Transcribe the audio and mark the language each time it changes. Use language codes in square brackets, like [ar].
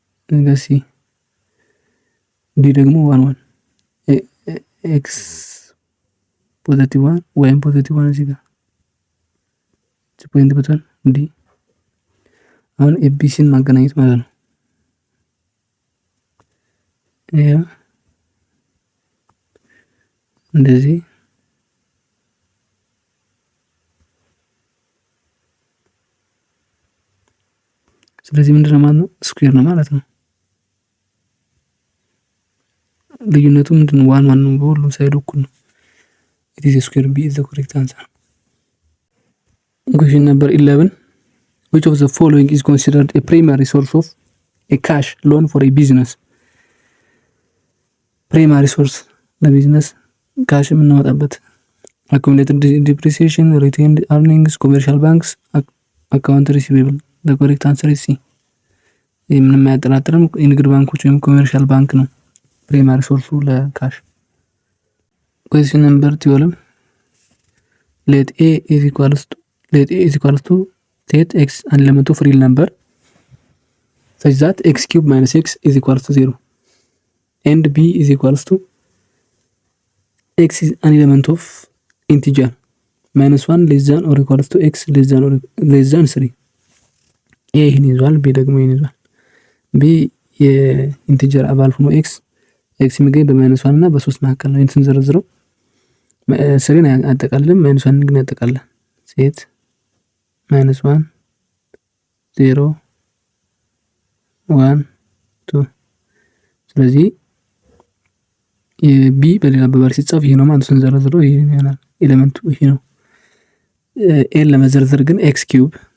[am] እዚህ ጋር ሲ D ደግሞ 1 x +1 y +1 እዚህ ጋር እቺ ፖይንት ብትሆን D አሁን ABCን ማገናኘት ማለት ነው። ያ እንደዚህ ስለዚህ ምንድነው ማለት ነው? ስኩዌር ነው ማለት ነው። ልዩነቱ ምንድነው? ዋን ነው። በሁሉም ሳይድ እኩል ነው። [en] it is a square. B is the correct answer. Question number 11. Which of the following is considered a primary source of a cash loan for a business? Primary source [am] ለቢዝነስ ካሽ የምናወጣበት [en] accumulated depreciation, retained earnings, commercial banks, account receivable. the correct answer is C. [am] ምንም አያጠራጥርም። የንግድ ባንኮች ወይም ኮመርሻል ባንክ ነው ፕራይማሪ ሶርሱ ለካሽ። [en] question number 12. let A is equals to set x an element of real number such that x cube minus x is equals to 0 and B is equals to x is an element of integer -1 less than or equals to x less than 3. [am] A ይሄን ይዟል፣ B ደግሞ ይሄን ይዟል። B የኢንቲጀር አባል ሆኖ x የሚገኝ በ-1 እና በ3 መካከል ነው። ይሄን ስንዘረዝረው 3ን አያጠቃልልም፣ -1 ግን ያጠቃልላል። ሴት -1 0 1 2 ስለዚህ የቢ በሌላ አባባል ሲጻፍ ይሄ ነው ማለት ስንዘረዝረው ይሄ ይሆናል። ኤሌመንቱ ይሄ ነው። ኤን ለመዘርዘር ግን x ኪዩብ